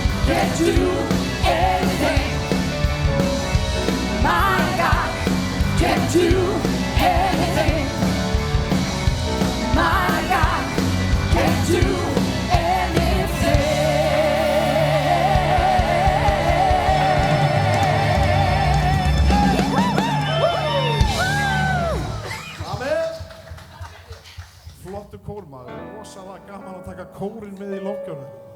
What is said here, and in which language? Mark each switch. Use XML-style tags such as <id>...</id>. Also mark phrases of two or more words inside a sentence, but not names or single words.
<en>can't do anything. My God can't do anything. My God can't do</en> <is>Flottu kórmaður, rosalega gaman að taka kórinn með í lofgjörðum.</is>